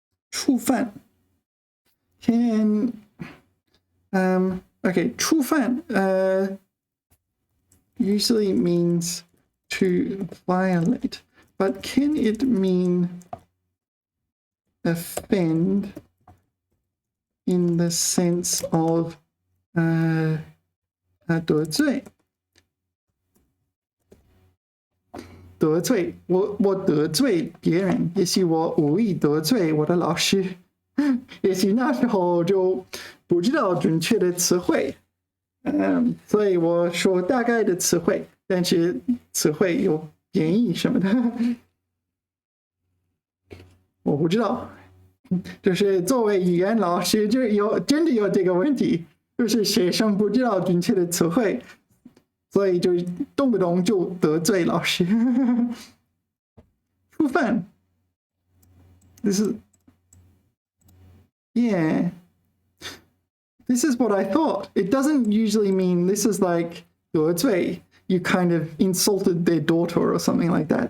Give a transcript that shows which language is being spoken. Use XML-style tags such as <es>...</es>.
<en>触犯 can okay, 触犯 usually means to violate, but can it mean offend in the sense of 得罪？</en> <zh>得罪我得罪别人，也许我无意得罪我的老师，也许那时候就不知道准确的词汇，所以我说大概的词汇，但是词汇有贬义什么的，我不知道。就是作为语言老师，就真的有这个问题，就是学生不知道准确的词汇。所以就动不动就得罪老师。</zh> <en>触犯 This is yeah. This is what I thought. It doesn't usually mean this is like 得罪. You kind of insulted their daughter or something like that.</en>